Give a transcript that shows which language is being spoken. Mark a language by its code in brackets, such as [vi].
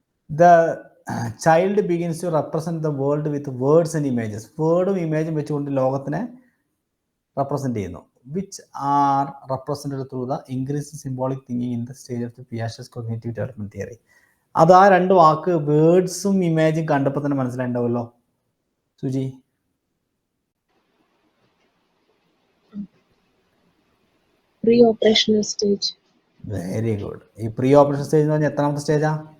[en] The child begins to represent the world with words and images. [ml] വേർഡും ഇമേജും വെച്ചുകൊണ്ട് ലോകത്തിനെ represent ചെയ്യുന്നു. [en] Which are represented through the increased symbolic thinking in the stage of the Piaget's cognitive development theory. [ml] അത് ആ രണ്ട് വാക്ക് വേർഡ്സും ഇമേജും കണ്ടപ്പോൾ തന്നെ മനസ്സിലായിട്ടുണ്ടാവുമല്ലോ Suji. [en] Pre-operational stage. Very good. [ml] ഈ pre operation stage എന്ന് പറഞ്ഞാൽ എത്രാമത്തെ സ്റ്റേജാ?